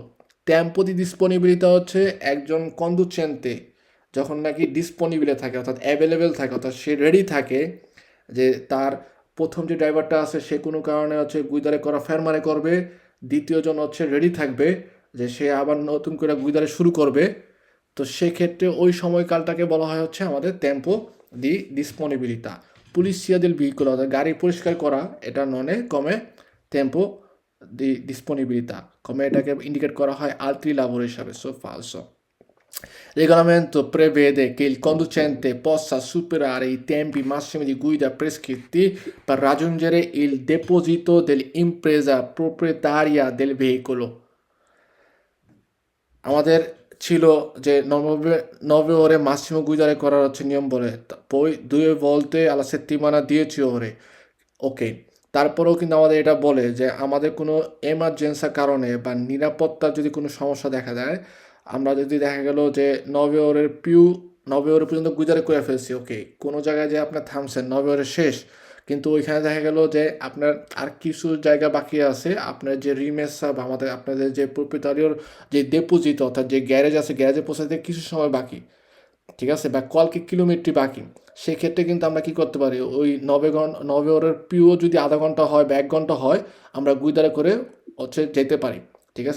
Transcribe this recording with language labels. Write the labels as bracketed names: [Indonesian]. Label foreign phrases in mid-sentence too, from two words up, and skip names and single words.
[Italian] tempo di disponibilità [Bangla] হচ্ছে একজন কন্ডুচেন্তে যখন নাকি ডিসপোনিবিলে থাকে, অর্থাৎ অ্যাভেলেবেল থাকে, অর্থাৎ সে রেডি থাকে, যে তার প্রথম যে ড্রাইভারটা আছে সে কোনো কারণে হচ্ছে গুইদারে করা ফেরমারে করবে, দ্বিতীয়জন হচ্ছে রেডি থাকবে যে সে আবার নতুন করে গুইদারে শুরু করবে। তো সেক্ষেত্রে ওই সময়কালটাকে বলা হয় হচ্ছে আমাদের [Italian] tempo di disponibilità. পুলিশিয়া del veicolo, [Bangla] অর্থাৎ গাড়ি পরিষ্কার করা, এটা [Italian] non è come tempo di disponibilità, [Bangla] কমে এটাকে ইন্ডিকেট করা হয় [Italian] altri lavori [Bangla] হিসাবে। সো ফালসো। [Italian] Regolamento prevede che il conducente possa superare i tempi massimi di guida prescritti per raggiungere il deposito dell'impresa proprietaria del veicolo. [Bangla] আমাদের ছিল যে [Italian] 9 ore massimo guidare [Bangla] করার হচ্ছে নিয়ম বলে, [Italian] poi 2 volte alla settimana 10 ore। [Bangla] ওকে, তারপরেও কিন্তু আমাদের এটা বলে যে আমাদের কোনো এমার্জেন্সির কারণে বা নিরাপত্তার যদি কোনো সমস্যা দেখা দেয়, আমরা যদি দেখা গেল যে 9 ore পর্যন্ত গুজারে করে ফেলছি, ওকে, কোনো জায়গায় যে আপনার থামছেন 9 ore শেষ, কিন্তু ওইখানে দেখা গেল যে আপনার আর কিছু জায়গা বাকি আছে, আপনার যে রিমেসা বা আপনাদের যে প্রপিতারিয়র যে ডিপোজিট, অর্থাৎ যে গ্যারেজ আছে, গ্যারেজে পৌঁছাতে কিছু সময় বাকি, ঠিক আছে, বা কয়েক কিলোমিটার বাকি, সেক্ষেত্রে কিন্তু আমরা কি করতে পারি, ওই 9 ওরের পিও যদি আধা ঘন্টা হয় বা 1 ঘন্টা হয়, আমরা গুইদারে করে হচ্ছে যেতে পারি, ঠিক আছে।